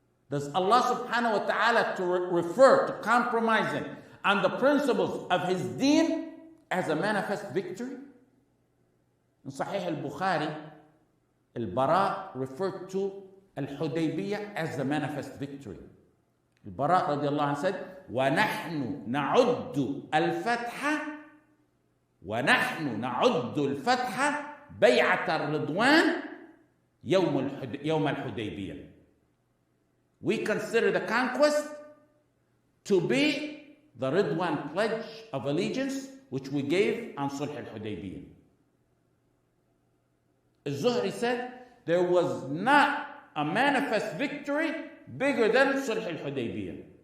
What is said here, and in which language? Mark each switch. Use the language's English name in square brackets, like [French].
[English] Does Allah subhanahu wa ta'ala refer to compromising on the principles of His deen as a manifest victory? In Sahih al-Bukhari, al-Bara referred to al-Hudejbijes as the manifest victory. Al-Bara radiallahu anhu said, [Arabic] وَنَحْنُ نَعُدُّ الْفَتْحَ وَنَحْنُ نَعُدُّ الْفَتْحَ بَيْعَةَ الرِّضْوَانِ يَوْمَ الْحُدَيْبِيَّةِ. [English] We consider the conquest to be the Ridwan pledge of allegiance which we gave on Sulh al-Hudaybiyah. Az-Zuhri said there was not a manifest victory bigger than Sulh al-Hudaybiyah.